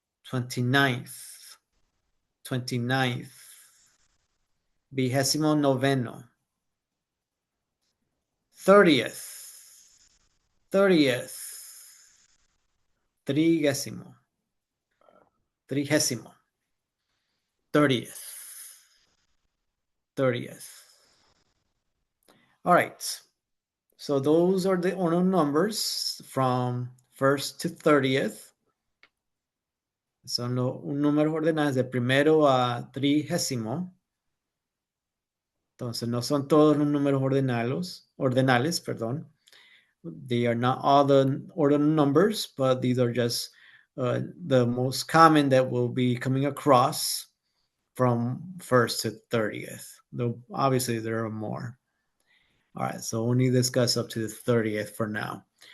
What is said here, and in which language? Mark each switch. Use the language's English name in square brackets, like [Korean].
[English] 29th, 29th, 29th, 30th, 30th, trigésimo, 30th, 30th. All right. So those are the order numbers from 1st to 30th. [Spanish] Son números ordenados de primero a 30º. Entonces no son todos los números ordenales, perdón. [English] They are not all the ordinal numbers, but these are just the most common that will be coming across from 1st to 30th. Though obviously there are more. All right, so only discuss up to the 30th for now.